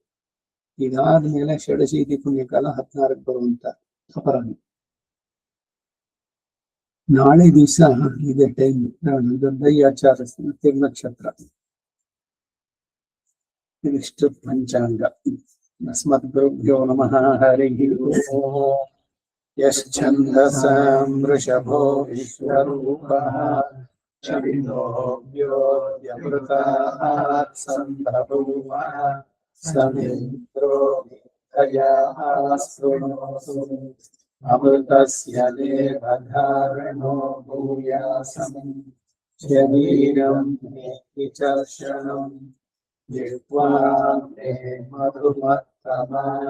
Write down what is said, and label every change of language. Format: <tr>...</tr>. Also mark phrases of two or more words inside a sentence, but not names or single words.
<kn>ಇದಾದ್ಮೇಲೆ ಷಡಶೀತಿ ಪುಣ್ಯಕಾಲ 16ಕ್ಕೆ ಬರುವಂತ ಅಪರಾಹ್ನ. ನಾಳೆ ದಿವಸ ಇದೆ ಟೈಮ್ ದೈಯಾಚಾರ ತಿರ್ನಕ್ಷತ್ರ. ಇದಿಷ್ಟು ಪಂಚಾಂಗ.</kn> <sa>ಅಸ್ಮದ್ ಗುರುಭ್ಯೋ ನಮಃ. ಹರಿ ಓಂ. ಯಶ್ಚಂದಸಾಂ ವೃಷಭೋ ವಿಶ್ವರೂಪಃ ಛವಿನೋऽವ್ಯೋऽವ್ಯಮೃತಾತ್ ಸಂಭ್ರಮೂವಃ ಸಮಿಂದ್ರೋ ಮಿತ್ರಯಾಃ ಶೃಣೋತು ಅಮೃತಸ್ಯ ದೇವಧಾರಣೋ ಭೂಯಾಸಂ ಶರೀರಂ ಮೇ ವಿಚರ್ಷಣಂ ಜಿಹ್ವಾಂ ಮೇ ಮಧುಮತ್ತಮ</sa>